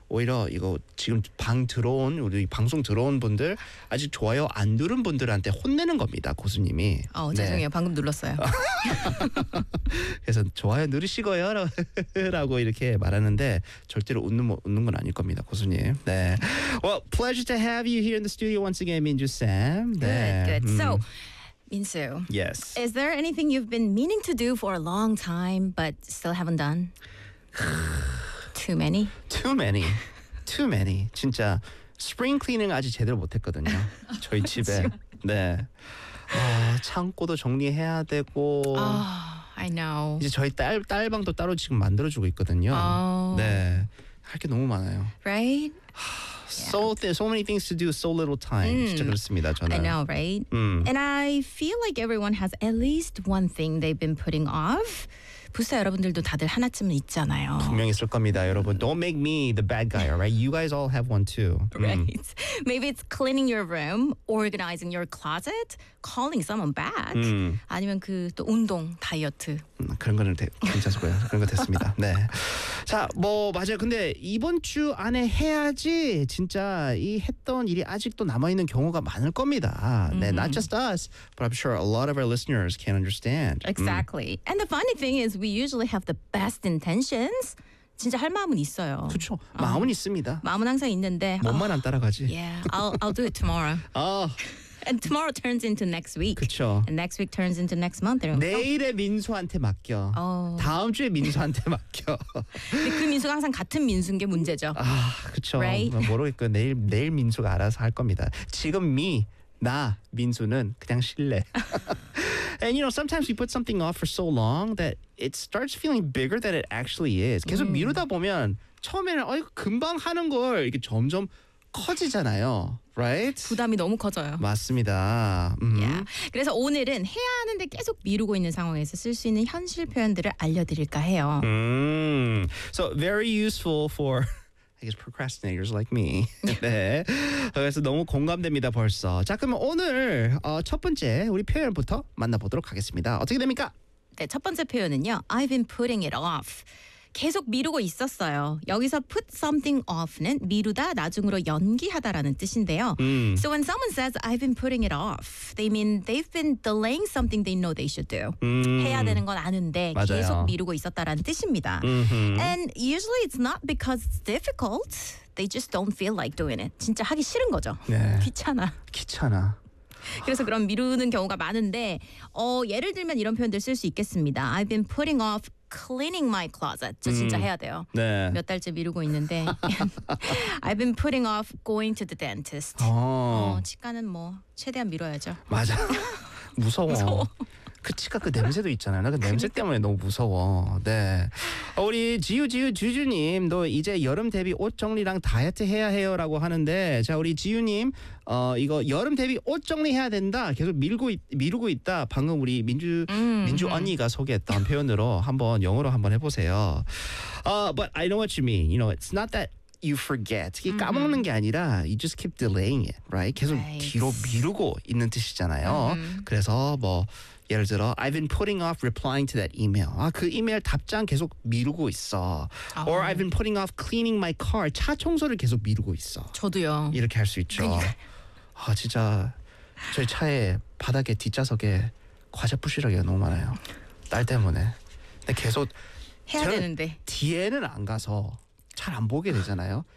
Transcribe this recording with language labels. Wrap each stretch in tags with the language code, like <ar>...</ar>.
<ko>오히려 이거 지금 방 들어온 우리 방송 들어온 분들 아직 좋아요 안 누른 분들한테 혼내는 겁니다 고수님이. 어 죄송해요 네. 방금 눌렀어요. 그래서 좋아요 누르시고요라고 이렇게 말하는데 절대로 웃는 건 아닐 겁니다 고수님. 네.</ko> <en>Well, pleasure to have you here in the studio once again, 민주 쌤.</en> <ko>네.</ko> <en>Good, good. So. Minsu. Yes. Is there anything you've been meaning to do for a long time but still haven't done? Too many? Too many. Too many.</en> <ko>진짜 스프링 클리닝 아직 제대로 못 했거든요. 저희 집에. 네. 아, 창고도 정리해야 되고.</ko> <en>Oh, I know.</en> <ko>이제 저희 딸방도 따로 지금 만들어 주고 있거든요.</ko> <en>Oh.</en> <ko>네. 할 게 너무 많아요.</ko> <en>Right? So, yeah. so many things to do, so little time. Mm.</en> <ko>진짜 그렇습니다, 저는.</ko> <en>I know, right? Mm. And I feel like everyone has at least one thing they've been putting off. 부스 여러분들도 다들 하나쯤은 있잖아요. 분명히 있을 겁니다, 여러분. Don't make me the bad guy, all right? You guys all have one too. Right. Mm. Maybe it's cleaning your room, organizing your closet, calling someone back. Mm.</en> <ko>아니면 그 또 운동, 다이어트. 그런 거는 괜찮고요. 그런 거 됐습니다. 네. 자, 뭐 맞아요. 근데 이번 주 안에 해야지 진짜 이 했던 일이 아직도 남아있는 경우가 많을 겁니다. 네, mm-hmm.</ko> <en>Not just us, but I'm sure a lot of our listeners can understand. Exactly. Mm. And the funny thing is we usually have the best intentions.</en> <ko>진짜 할 마음은 있어요. 그렇죠. 마음은 있습니다. 마음은 항상 있는데. 몸만 안 따라가지.</ko> <en>Yeah, I'll do it tomorrow. And tomorrow turns into next week.</en> <ko>그렇죠.</ko> <en>And next week turns into next month.</en> <ko>내일의 민수한테 맡겨. Oh. 다음 주에 민수한테 맡겨. 근데 그 민수가 항상 같은 민수인 게 문제죠. 아, 그렇죠.</ko> <en>Right?</en> <ko>모르겠고 내일 민수가 알아서 할 겁니다. 지금 나 민수는 그냥 실례.</ko> <en>And you know, sometimes we put something off for so long that it starts feeling bigger than it actually is.</en> <ko>계속 미루다 보면 처음에는 아이고 금방 하는 걸 이게 점점 커지잖아요.</ko> <en>Right?</en> <ko>부담이 너무 커져요. 맞습니다.</ko> <en>Yeah.</en> <ko>그래서 오늘은 해야 하는데 계속 미루고 있는 상황에서 쓸 수 있는 현실 표현들을 알려드릴까 해요.</ko> <en>So very useful for I guess procrastinators like me. 네.</en> <ko>그래서 너무 공감됩니다 벌써. 자 그러면 오늘 첫 번째 우리 표현부터 만나보도록 하겠습니다. 어떻게 됩니까? 네, 첫 번째 표현은요.</ko> <en>I've been putting it off.</en> <ko>계속 미루고 있었어요. 여기서 put something off는 미루다, 나중으로 연기하다라는 뜻인데요.</ko> <en>So when someone says I've been putting it off, they mean they've been delaying something they know they should do.</en> <ko>해야 되는 건 아는데 맞아요. 계속 미루고 있었다라는 뜻입니다.</ko> <en>And usually it's not because it's difficult. They just don't feel like doing it.</en> <ko>진짜 하기 싫은 거죠. 네. 귀찮아. 그래서 그런 미루는 경우가 많은데 예를 들면 이런 표현들 쓸 수 있겠습니다.</ko> <en>I've been putting off cleaning my closet.</en> <ko>저 진짜 해야 돼요. 네. 몇 달째 미루고 있는데</ko> <en>I've been putting off going to the dentist.</en> <ko>치과는 뭐 최대한 미뤄야죠. 맞아. 무서워. 무서워. 그 치과 그 냄새도 있잖아요. 그 냄새 때문에 너무 무서워. 네. 우리 지유 주주님도 이제 여름 대비 옷 정리랑 다이어트 해야 해요 라고 하는데 자 우리 지유님 이거 여름 대비 옷 정리해야 된다 계속 미루고 있다 방금 우리 민주 언니가 소개했던 표현으로 한번 영어로 한번 해보세요.</ko> <en>But I know what you mean. You know, it's not that you forget.</en> <ko>이게 까먹는 게 아니라</ko> <en>you just keep delaying it, right?</en> <ko>계속</ko> <en>right.</en> <ko>뒤로 미루고 있는 뜻이잖아요.</ko> <en>Mm-hmm.</en> <ko>그래서 뭐 예를 들어</ko> <en>I've been putting off replying to that email.</en> <ko>아, 그 이메일 답장 계속 미루고 있어.</ko> <en>Or I've been putting off cleaning my car.</en> <ko>차 청소를 계속 미루고 있어. 저도요. 이렇게 할 수 있죠. 그러니까. 아, 진짜 저희 차에 바닥에 뒷좌석에 과자 부시러기가 너무 많아요. 딸 때문에. 근데 계속 해야 되는데. 뒤에는 안 가서 잘 안 보게 되잖아요.</ko>